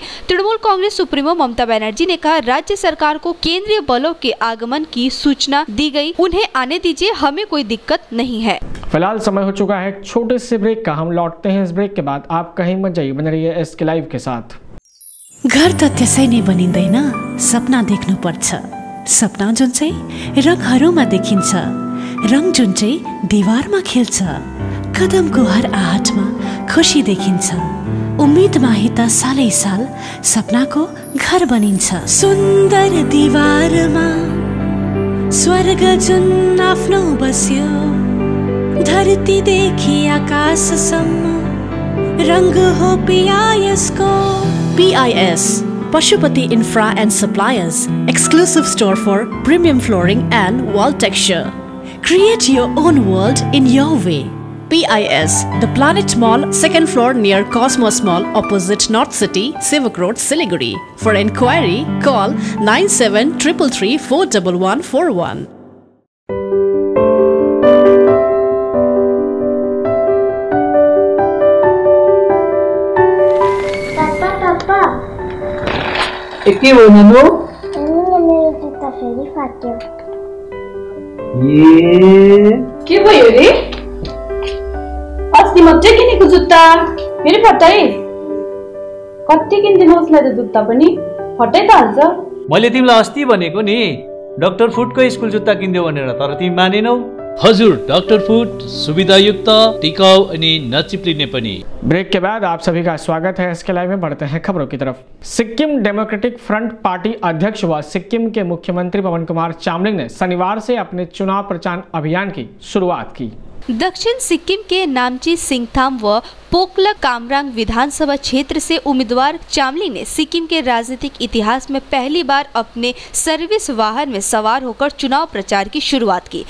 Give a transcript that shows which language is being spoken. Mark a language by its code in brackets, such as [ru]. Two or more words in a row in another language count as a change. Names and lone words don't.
[hi] तृणमूल कांग्रेस सुप्रीमो ममता बनर्जी ने कहा, राज्य सरकार को केंद्रीय बलों के आगमन की सूचना दी गई, उन्हें आने दीजिए, हमें कोई दिक्कत नहीं है। फिलहाल समय हो चुका है छोटे से ब्रेक का। हम लौटते हैं इस ब्रेक के बाद। आप कहीं मत जाइए, बने रहिए एसके लाइव के साथ। [ne] घर त त्यसै नै बनिँदैन, सपना देख्नुपर्छ। सपना जुन चाहिँ रङहरूमा देखिन्छ, रङ जुन चाहिँ दिवारमा खेल्छ, कदमको हर आहटमा खुसी देखिन्छ। उम्मेदमा हित सालै साल सपनाको घर बनिन्छ। सुन्दर दिवारमा स्वर्ग जुन आफ्नो बस्यो, धरतीदेखि आकाशसम्म रंग हो PIS को। [en] PIS Pashupati Infra and Suppliers, exclusive store for premium flooring and wall texture. Create your own world in your way. PIS, The Planet Mall, 2nd floor near Cosmos Mall, opposite North City, Sivak Road, Siliguri. For enquiry, call 9733 41141. [ne] के हो ननु? मेरो जुत्ता फेरि फाट्यो। के भयो रे? अस्ति मात्रै किनेको जुत्ता फेरि फटाइ? कति किनिदिनुहोस् न जुत्ता पनि फटाइ त हाल्छ। मैले तिमीलाई अस्ति भनेको नि डाक्टर फुटको स्कुल जुत्ता किन्देऊ भनेर, तर तिमी मानेनौ। हजुर, डाक्टर फुट सुविधायुक्त, टिकाऊ अनि नचिप्लिने पनि। [hi] ब्रेक के बाद आप सभी का स्वागत है। इसके लाइव में बढ़ते हैं खबरों की तरफ। सिक्किम डेमोक्रेटिक फ्रंट पार्टी अध्यक्ष व सिक्किम के मुख्यमंत्री पवन कुमार चामलिंग ने शनिवार से अपने चुनाव प्रचार अभियान की शुरुआत की। दक्षिण सिक्किम के नामची सिंगथाम व पोकला कामरांग विधानसभा क्षेत्र से उम्मीदवार चामलिंग ने सिक्किम के राजनीतिक इतिहास में पहली बार अपने सर्विस वाहन में सवार होकर चुनाव प्रचार की शुरुआत की।